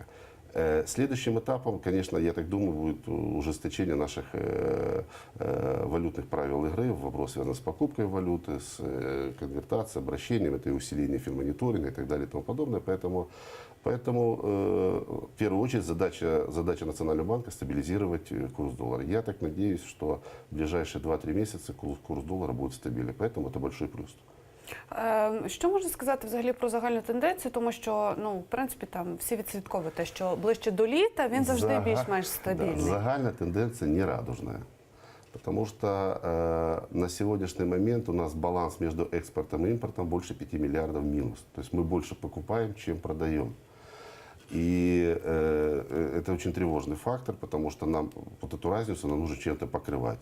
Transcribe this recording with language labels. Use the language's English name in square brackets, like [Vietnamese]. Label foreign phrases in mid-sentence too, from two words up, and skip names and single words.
[Russian] Следующим этапом, конечно, я так думаю, будет ужесточение наших валютных правил игры в вопросе, связанном с покупкой валюты, с конвертацией, обращением, это и усиление финмониторинга и так далее и тому подобное. Поэтому в первую очередь задача Национального банка стабилизировать курс доллара. Я так надеюсь, что в ближайшие 2-3 месяца курс доллара будет стабильный. Поэтому это большой плюс. [Ukrainian] Що можна сказати взагалі про загальну тенденцію, тому що, в принципі, там всі відслідковують те, що ближче до літа він завжди більш-менш стабільний. [Russian] Да, загальная тенденция нерадужная. Потому что на сегодняшний момент у нас баланс между экспортом и импортом больше 5 миллиардов минус. То есть мы больше покупаем, чем продаем. И это очень тревожный фактор, потому что нам вот эту разницу нам нужно чем-то покрывать.